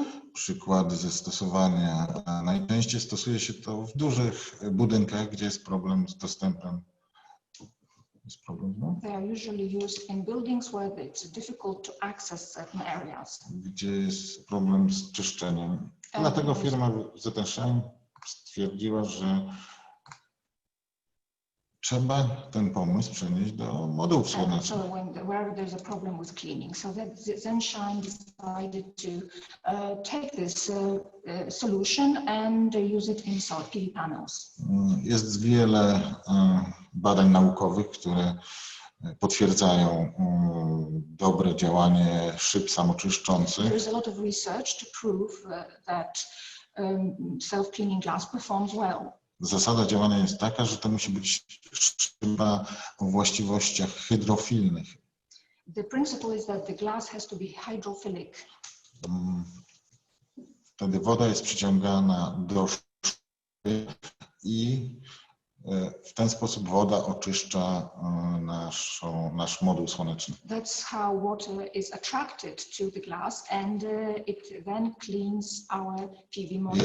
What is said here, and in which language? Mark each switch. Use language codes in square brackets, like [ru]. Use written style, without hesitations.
[pl] Przykłady zastosowania. Najczęściej stosuje się to w dużych budynkach, gdzie jest problem z dostępem. Jest problem, no? [en] They are usually used in buildings where it's difficult to access certain areas. [pl] Gdzie jest problem z czyszczeniem. Dlatego firma ZNShine stwierdziła, że trzeba ten pomysł przenieść do modułów słonecznych. [en] So wherever there's a problem with cleaning, so that ZNShine decided to take this solution and use it in solar PV panels. [pl] Jest wiele badań naukowych, które potwierdzają dobre działanie szyb samoczyszczących. [en] There is a lot of research to prove that self-cleaning glass performs well. [pl] Zasada działania jest taka, że to musi być szyba o właściwościach hydrofilnych. [en] The principle is that the glass has to be hydrophilic. [pl] Wtedy woda jest przyciągana do szyby i w ten sposób woda oczyszcza nasz moduł słoneczny. [en] That's how water is attracted to the glass and it then cleans our PV modules.